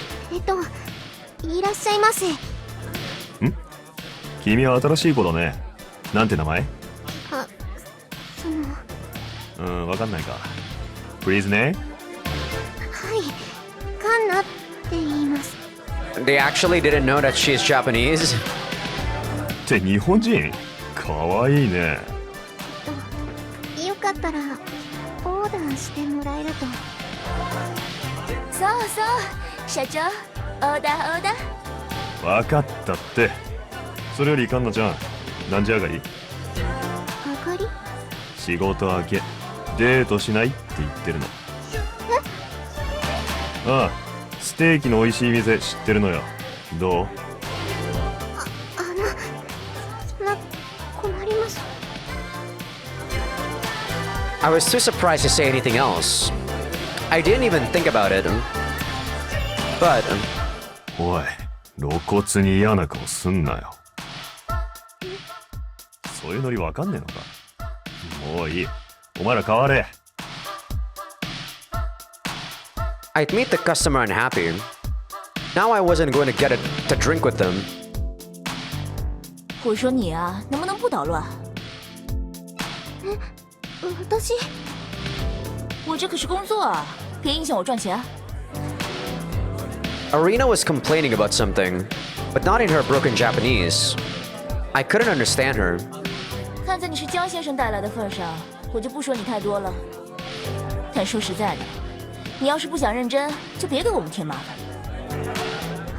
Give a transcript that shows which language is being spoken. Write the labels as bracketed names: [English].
[Japanese] いらっしゃいませ。君は新しい子だね。なんて名前？あ、わかんないか。 [English] Please [Japanese] ね。はい、カンナって言います。 [English] They actually didn't know that she's Japanese. [Japanese] って日本人？かわいいね。よかったらオーダーしてもらえると。そうそう、社長、オーダーオーダー。わかったって。それよりカンナちゃん、何時上がり？あかり？仕事明け、デートしないって言ってるの。ああ、ステーキの美味しい店知ってるのよ。どう？そんな困ります。 [English] I was too surprised to say anything else. I didn't even think about it. But [Japanese] おい、露骨に嫌な顔すんなよ。そういうノリわかんねえのか。もういい。お前ら変われ。 [English] I'd meet the customer unhappy. Now I wasn't going to get it to drink with them. [Chinese] 我说你啊，能不能不捣乱？ [Japanese] 私？ [Chinese] 我这可是工作啊，别影响我赚钱。 [English] Arena was complaining about something, but not in her broken Japanese. I couldn't understand her. [Chinese] 看在你是江先生带来的份上，我就不说你太多了。但说实在的，你要是不想认真，就别给我们添麻烦。